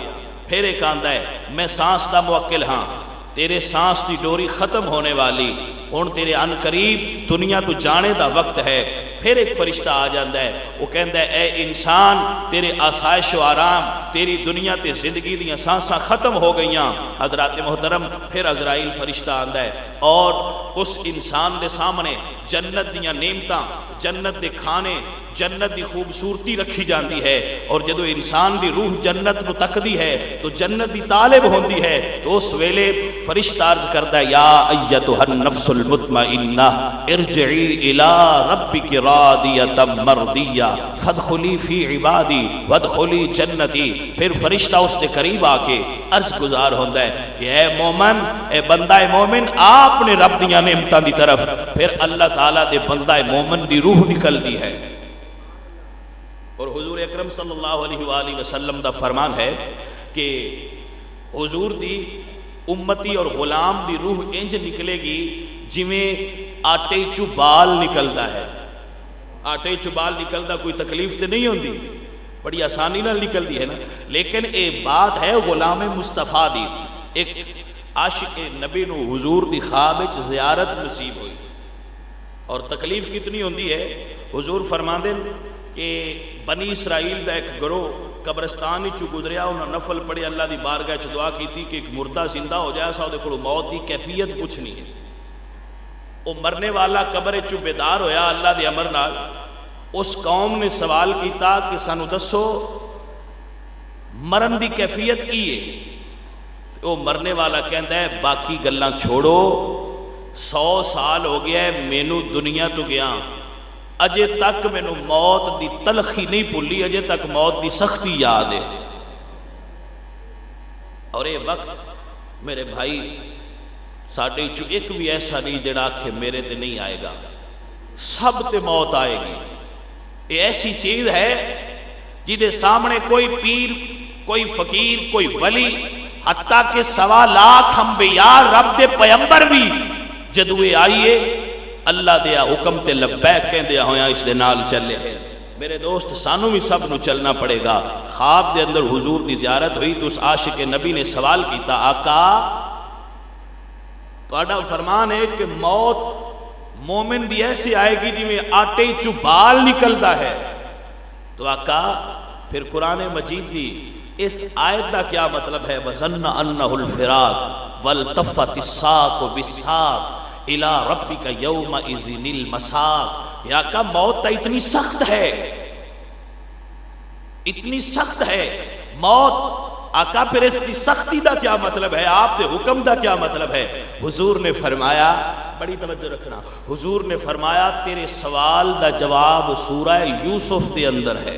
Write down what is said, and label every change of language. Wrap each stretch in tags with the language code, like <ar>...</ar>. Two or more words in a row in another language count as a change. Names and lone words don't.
<pa>پھر ایک آندا ہے میں سانس دا موکل ہاں، تیرے سانس دی ڈوری ختم ہونے والی، ہن تیرے ان قریب دنیا تو جانے دا وقت ہے. پھر ایک فرشتہ آ جاندہ ہے، وہ کہندہ ہے اے انسان تیرے آسائش و آرام، تیری دنیا تے زندگی دیاں سانساں ختم ہو گئیاں. حضرات محترم پھر عزرائیل فرشتہ آندہ ہے اور اس انسان دے سامنے جنت دیاں نعمتاں، جنت دے کھانے، جنت دی خوبصورتی رکھی جاندی ہے. اور جدو انسان دی روح جنت نو تکدی ہے تو جنت دی طالب ہوندی ہے، تو اس ویلے فرشتہ عرض کردہ</pa> <ar>یا ایتھا النفس المطمئنہ ارجعی الی ربک راضیۃ مرضیہ فادخلی فی عبادی وادخلی جنتی.</ar> <pa>پھر فرشتہ اس کے قریب آ کے عرض گزار ہوندہ ہے کہ اے مومن، اے بندہ مومن آ اپنے رب دیاں نعمتاں دی طرف. پھر اللہ تعالیٰ دے بندہ مومن دی روح نکل دی ہے. اور حضور اکرم</pa> <ar>صلی اللہ علیہ وآلہ وسلم</ar> <pa>دا فرمان ہے کہ حضور دی امتی اور غلام دی روح انج نکلے گی جویں آٹے چو بال نکلدا ہے. آٹے چو بال نکلدا کوئی تکلیف تے نہیں ہوندی، بڑی آسانی نہ نکل دی ہے نا. لیکن اے بات ہے غلام مصطفیٰ دی. ایک عاشق نبی نو حضور دی خواب وچ زیارت نصیب ہوئی اور تکلیف کتنی ہوندی ہے. حضور فرماندے کہ بنی اسرائیل دا ایک گروہ قبرستان ہی چو گزریا، انہاں نفل پڑے، اللہ دی بارگاہ چ دعا کیتی کہ ایک مردہ زندہ ہو جائے سا دے کولو موت دی کیفیت پوچھنی ہے. وہ مرنے والا قبر چو بیدار ہویا اللہ دے امر نال. اس قوم نے سوال کیتا کہ سانو دسو مرن دی کیفیت کی ہے. وہ مرنے والا کہندا ہے باقی گلاں چھوڑو، 100 سال ہو گیا ہے مینوں دنیا تو گیا، اجے تک مینوں موت دی تلخی نہیں بھولی، اجے تک موت دی سختی یاد ہے. اور یہ وقت میرے بھائی ساڈے چو ایک بھی ایسا نہیں جڑا کہ میرے تے نہیں آئے گا، سب تے موت آئے گی. یہ ایسی چیز ہے جدے سامنے کوئی پیر، کوئی فقیر، کوئی ولی، حتیٰ کہ 1.25 لاکھ انبیاء رب دے پیمبر بھی جدو یہ آئیے اللہ دیا حکم تے لبیک کہندے ہویا اس دے نال چلے۔ میرے دوست سانو بھی سب نو چلنا پڑے گا۔ خواب دے اندر حضور دی زیارت ہوئی تو اس عاشق نبی نے سوال کیتا، آقا تہاڈا فرمان ہے کہ موت مومن دی ایسی آئے گی جی میں آٹے چو بال نکلدا ہے، تو آقا پھر قرآن مجید دی اس آیت دا کیا مطلب ہے؟</pa> <ar>وَظَنَّ أَنَّهُ الْفِرَاقُ وَالْتَفَّتِ السَّاقُ بِالسَّاقِ إِلَىٰ رَبِّكَ يَوْمَئِذٍ الْمَسَاقُ۔</ar> <ur>یا آقا موت تا اتنی سخت ہے، اتنی سخت ہے موت۔</ur> <pa>آقا پھر اس کی سختی دا کیا مطلب ہے؟ آپ دے حکم دا کیا مطلب ہے؟ حضور نے فرمایا، بڑی توجہ رکھنا، حضور نے فرمایا تیرے سوال دا جواب سورہ یوسف دے اندر ہے۔</pa>